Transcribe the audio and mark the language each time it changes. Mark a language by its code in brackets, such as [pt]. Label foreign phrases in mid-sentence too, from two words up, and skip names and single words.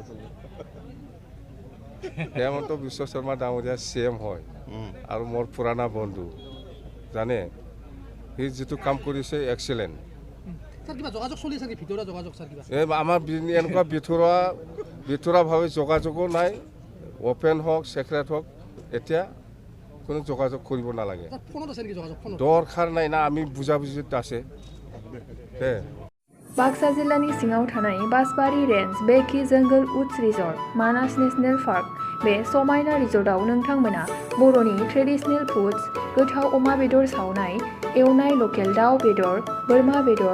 [as] হেমন্ত বিশ্ব শৰ্মা ডাঙৰীয়া CM হয় আৰু মোৰ পুৰণা বন্ধু জানে হি যেটো কাম কৰিছে এক্সেলেন্ট স্যার কিবা যোগাযোগ চলি আছে কি ভিতৰুৱা যোগাযোগ স্যার কিবা আমাৰ এনেকুৱা ভিতৰুৱাভাৱে যোগাযোগো নাই ওপেন হওক সেক্ৰেট হওক এতিয়া কোনো যোগাযোগ কৰিব নালাগে ফোনত আছে নেকি যোগাযোগ ফোনত দৰকাৰ নাই না আমি বুজাবুজিত আছে [brx] बाक्सा जिल्लानि सिङाव थानाय बासबारि रेन्ज बेकि जंगल उड्स रिजर्ट मानास नेशनेल पार्क बे समायना रिजर्टआव नोंथांमोना बर'नि [en] traditional foods [brx] गोथाव अमा बेदर सावनाय एवनाय लकेल दाउ बेदर बोरमा बेदर